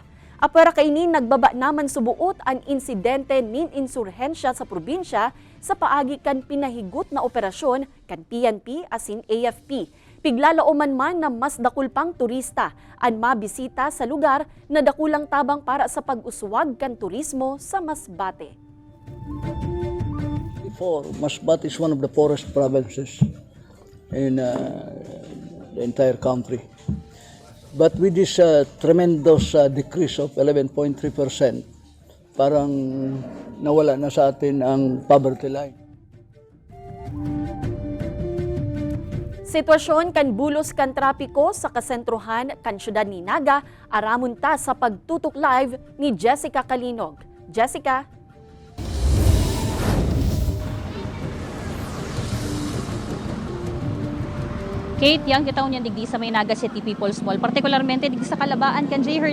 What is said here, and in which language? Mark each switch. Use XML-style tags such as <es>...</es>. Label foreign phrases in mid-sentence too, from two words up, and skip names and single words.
<bik>Apara kaini nagbaba naman subuot ang insidente nin insurhensya sa probinsya sa paagi kan pinahigot na operasyon kan PNP asin AFP. Piglalauman man na mas dakul pang turista ang mabisita sa lugar na dakulang tabang para sa pag-uswag kan turismo sa Masbate.</bik> <en>Before, Masbate is one of the poorest provinces in the entire country. But with this tremendous decrease of 11.3%,</en> <tl>parang nawala na sa atin ang</tl> <en>poverty line.</en> <bik>Sitwasyon kan bulos kan trapiko sa kasentrohan kan syudad ni Naga, aramon ta sa pagtutok live ni Jessica Kalinog. Jessica? Kate, yang kitaon yan digdi sa may Naga City People's Mall, partikularmente digdi sa Kalabaan kan J.</bik>